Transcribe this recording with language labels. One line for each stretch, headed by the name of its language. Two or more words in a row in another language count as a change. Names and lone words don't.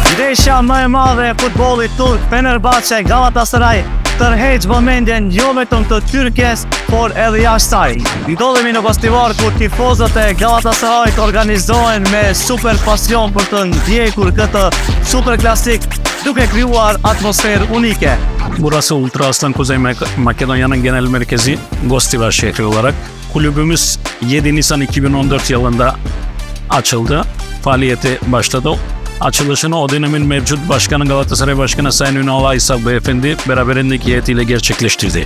Albanian: Ndeshja më e madhe e futbollit turk, Fenerbahçe Galatasaray, tërheq vëmendjen jo vetëm të Tyrkjes, por edhe jashtë saj. Ndodhemi në festival ku tifozët e Galatasarayt organizohen me super pasion për të ndjekur këtë super klasik, duke krijuar atmosferë unike.
Turkish: Burası Ultra Aslan Kuzey Makedonya'nın genel merkezi Gostivar şehri olarak. Kulübümüz 7 Nisan 2014 yılında açıldı. Faaliyeti başladı. Açılışını o dönemin mevcut başkanı Galatasaray Başkanı Sayın Ünal Aysal Beyefendi beraberindeki heyetiyle gerçekleştirdi.